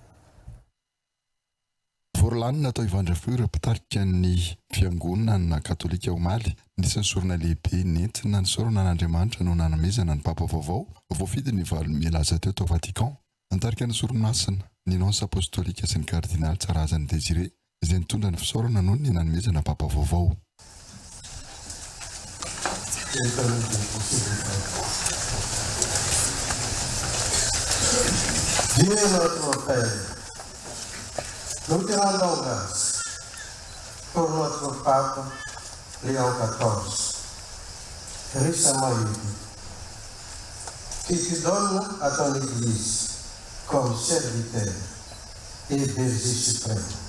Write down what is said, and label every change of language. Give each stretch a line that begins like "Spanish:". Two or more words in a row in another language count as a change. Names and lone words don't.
Malagasy: Voalanina atao Ivandravy ireo mpitarika ny fiangonana katolika Omaly nisan'ny sorona lehibe nentina ny sorona n'Andriamanitra no nanomezana ny papa vaovao voafidy ny valo milaza teo Vatican antarika ny soromasina ny nonce apostolika sy ny kardinaly Tsarazany Désiré izay nitondra ny fisaorana noho ny nanomezana papa vaovao.
French: Dieu notre Père, nous te rendons grâce pour notre pape Léon XIV, récemment élu, qui te donne à ton Église comme serviteur et berger suprême.